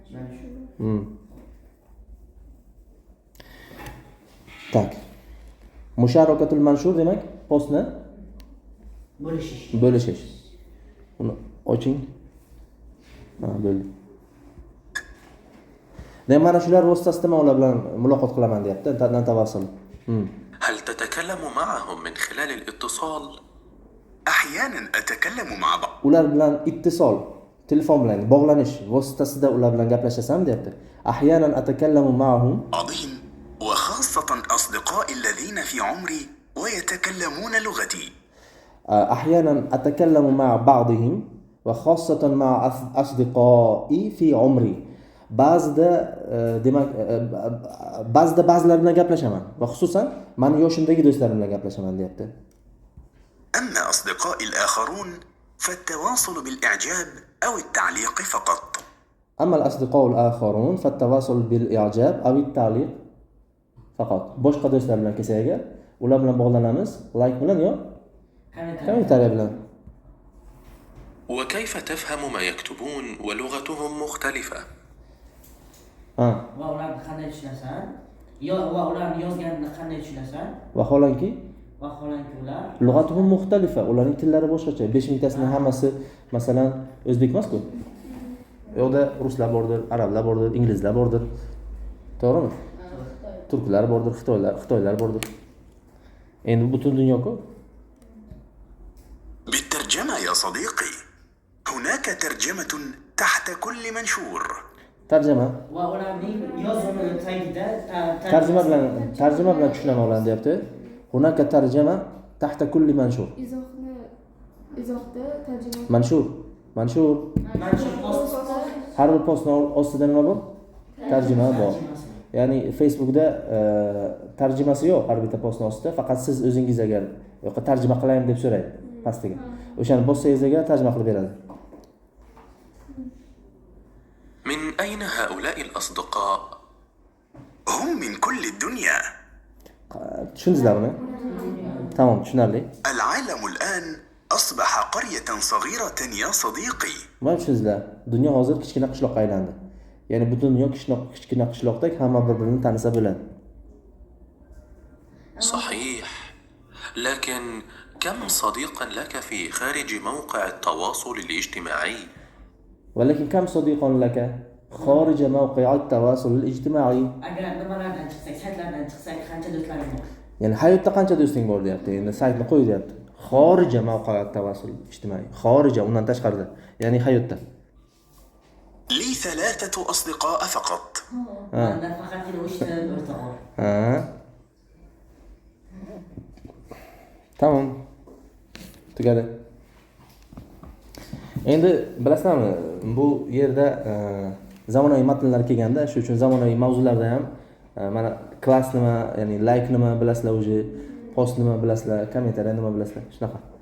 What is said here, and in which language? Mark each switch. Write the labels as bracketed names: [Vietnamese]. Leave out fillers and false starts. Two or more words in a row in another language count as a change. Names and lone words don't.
[Uzbek] Tak. [Arabic] مشاركة المنشور [Uzbek] demak postni Bo'lishish. bo'lishish. Uni oching. Ha, bo'ldi. Demak, mana shular vositasida men ular bilan muloqot qilaman deyapti. [Arabic] Natavasul. هل تتكلم معهم من خلال الاتصال؟ أحيانا أتكلم مع بعض [Uzbek] Ular bilan ittisol, telefon bilan bog'lanish vositasida ular bilan gaplashasan deyapti. [Arabic] أحيانا أتكلم معهم بعضهم وخاصة أصدقائي الذين في عمري ويتكلمون لغتي. أحيانا أتكلم مع بعضهم وخاصة مع أصدقائي في عمري. [Uzbek] Ba'zida ba'zilar bilan gaplashaman va xususan meni yoshimdagi do'stlarim bilan gaplashaman deyapti. [Arabic] أما أصدقائي الآخرون فالتواصل بالإعجاب أو التعليق فقط. أما الأصدقاء الآخرون فالتواصل بالإعجاب أو التعليق فقط. [Uzbek] Boshqa do'stlar bilan kelsa, ular bilan bog'lanamiz, like bilan yo kommentariy bilan. [Arabic] وكيف تفهم ما يكتبون ولغتهم مختلفة؟ [Uzbek] Ha, Va ularni qanday tushunasan? Va ularni yozganini qanday tushunasan? vaholanki Vaholanki ular [Arabic] لغتهم مختلفة, [Uzbek] ularning tillari boshqacha. 5000 tasini hammasi masalan o'zbek emas-ku. U yoqda ruslar bordir, arablar bordir, inglizlar bordir. To'g'rimi? Turklar bordir, xitoylar bordir. Endi butun dunyo-ku. [Arabic] بالترجمة يا صديقي هناك ترجمة تحت كل منشور. [Uzbek] Tarjima. va ularning yozuvi tagida Tarjima bilan tushunaman ularni deyapti. [Arabic] هناك ترجمة تحت كل منشور. [Uzbek] Izohda tarjima. Manshur. manshur post Har bir postning ostida nima bor? Tarjima bor. Ya'ni Facebookda tarjimasi yo'q har bitta postning ostida, faqat siz o'zingiz agar yo'qqa tarjima qilaymi deb so'raydi pastiga. O'shani bossangiz agar tarjima qilib beradi. [Arabic] من أين هؤلاء الأصدقاء؟ هم من كل الدنيا. [Uzbek] Tushundingizlarmi? Tamam, tushunarli. [Arabic] العالم الآن أصبح قرية صغيرة يا صديقي. [Uzbek] Mana tushundingizlar. Dunyo hozir kichkina qishloqqa aylandi. Ya'ni butun dunyo kichkina qishloqdek hamma bir-birini tanisa bo'ladi. [Arabic] صحيح، لكن كم صديقا لك في خارج موقع التواصل الاجتماعي؟ ولكن كم صديق لك خارج موقع التواصل الاجتماعي؟ [Uzbek] agar nimalardan chiqsak saytlardan chiqsak qancha do'stlaring bor? Ya'ni hayotda qancha do'sting bor deyapti. Endi saytni qo'y deyapti. [Arabic] خارج موقع التواصل الاجتماعي. [Uzbek] Xorija undan tashqarida. Ya'ni hayotda. [Arabic] لي 3 أصدقاء فقط. [Uzbek] Manda faqatgina 3 ta o'rtoq bor. Ha. Tamam. Tugadi. Endi bilasizmi, bu yerda zamonaviy matnlar kelganda, shu uchun zamonaviy mavzularda ham mana klass nima, ya'ni like nima bilasizlar, o'zi post nima bilasizlar, kommentariy nima bilasizlar, shunaqa.